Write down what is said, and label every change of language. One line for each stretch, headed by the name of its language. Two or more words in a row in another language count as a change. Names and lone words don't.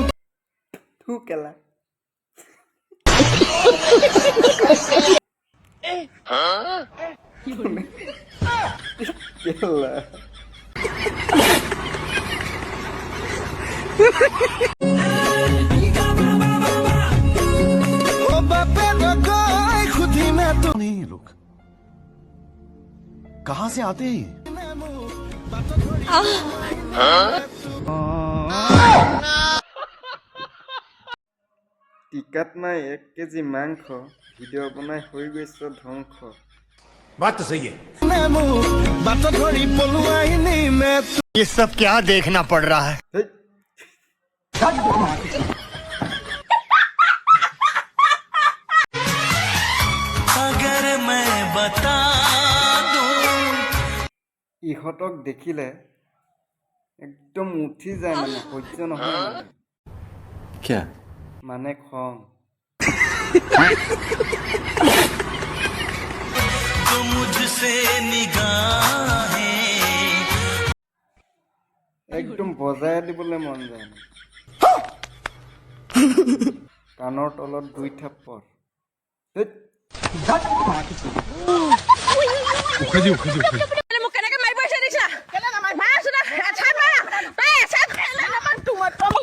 Assamese: তু কেলা কেলা ও বাপে গৈ খুদি মে তো
Hindi: नहीं ये लोग कहां से आते हैं
Assamese: টিকাত নাই 1 কেজি মাংস ভিডিঅ' বনাই হৈ গৈছে ধ্বংস
Hindi: बात तो सही है
Assamese: নেমু বাট ধৰি পলুৱাই নি মে
Hindi: ये सब क्या देखना पड़ रहा है হেই अगर मैं बता दूं
Assamese: ইহঁতক দেখিলে একদম উঠি যায় মানে সহ্য নহয় মানে
Hindi: क्या
Assamese: মানে খং
Hindi: तो मुझसे निगाहें
Assamese: একদম বজাই দিবলৈ মন যায় মানে। কাণৰ তলত 2 থাপ্পৰ হেই মোক কেনেকে মাৰিব আহিছে দেখিছা কেনেকে মাৰিছো না এছাত মাৰা তই এছাত তোমাৰ মোক